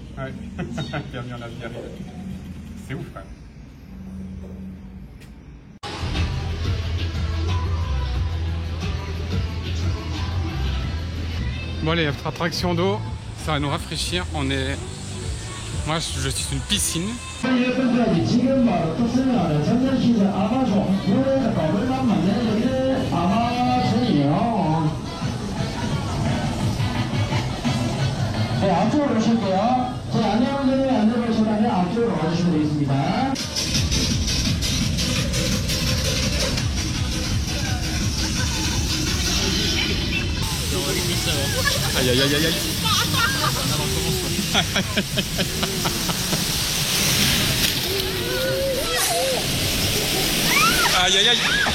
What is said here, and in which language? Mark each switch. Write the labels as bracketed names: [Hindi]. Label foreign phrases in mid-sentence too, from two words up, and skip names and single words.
[French] Ouais. Bienvenue en Asgari. C'est ouf, quand même. Bon, allez, attraction d'eau, ça va nous rafraîchir. On est... Moi, je suis une piscine. [Korean] 앞쪽으로 오실게요. 저희 안내원들이 안내 보시다면 앞쪽으로 와주시면 되겠습니다. Aïe aïe aïe aïe aïe. Aïe aïe aïe.